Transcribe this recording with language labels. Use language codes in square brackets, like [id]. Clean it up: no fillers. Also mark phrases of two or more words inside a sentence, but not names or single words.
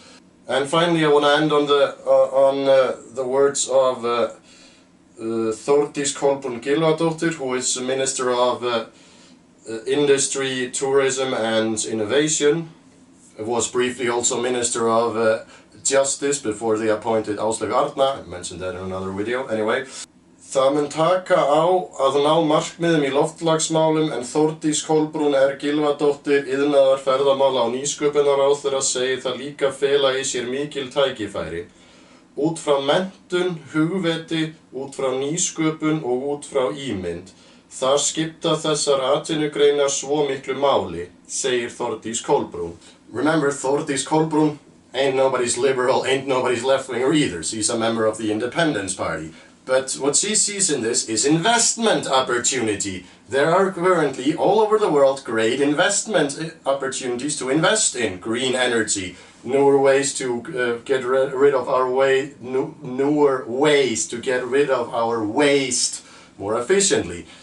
[en] And finally, I want to end on the words of Þórdís Kolbrún Gylfadóttir, who is Minister of Industry, Tourism and Innovation. Was briefly also Minister of Justice before they appointed Áslaug Arna. I mentioned that in another video. Anyway. [is] Það mun taka á að ná markmiðum í loftslagsmálum en Þórdís Kolbrún Gylfadóttir, iðnaðar, ferðamála og nýsköpunarráðherra segir það líka fela í sér mikil tækifæri. Út frá menntun, hugviti, út frá nýsköpun og út frá ímynd. Þar skipta þessar atvinnugreinar svo miklu máli, segir Þórdís Kolbrún. [en] Remember, Þórdís Kolbrún ain't nobody's liberal, ain't nobody's left-winger either. She's a member of the Independence Party. But what she sees in this is investment opportunity. There are currently all over the world great investment opportunities to invest in green energy, newer ways to get rid of our newer ways to get rid of our waste more efficiently.